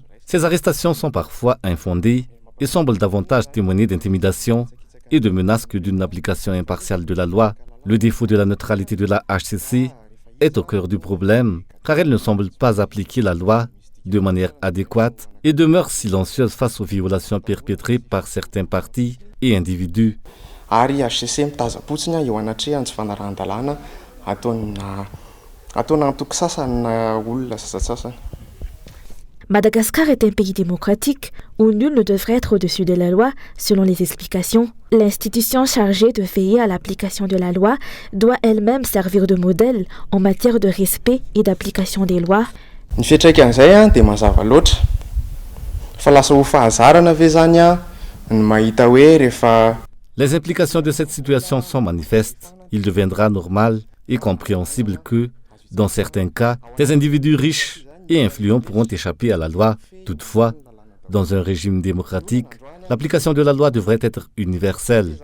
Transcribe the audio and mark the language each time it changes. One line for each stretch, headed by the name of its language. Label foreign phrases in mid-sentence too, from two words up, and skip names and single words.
French: Ces arrestations sont parfois infondées et semblent davantage témoigner d'intimidation et de menaces que d'une application impartiale de la loi. Le défaut de la neutralité de la HCC est au cœur du problème, car elle ne semble pas appliquer la loi de manière adéquate et demeure silencieuse face aux violations perpétrées par certains partis et individus.
Malagasy: Ary HCC mitazapotsiny eo anatrehany tsy fanarahan-dalàna ataona antoky sasany na olona sasasasany.
French: Madagascar est un pays démocratique où nul ne devrait être au-dessus de la loi, selon les explications. L'institution chargée de veiller à l'application de la loi doit elle-même servir de modèle en matière de respect et d'application des lois.
Malagasy: Ny fiantraikan'izay dia mazava loatra. Fa lasa ho fahazarana ve zany ny mahita hoe rehefa.
French: Les implications de cette situation sont manifestes. Il deviendra normal et compréhensible que, dans certains cas, des individus riches et influents pourront échapper à la loi. Toutefois, dans un régime démocratique, l'application de la loi devrait être universelle.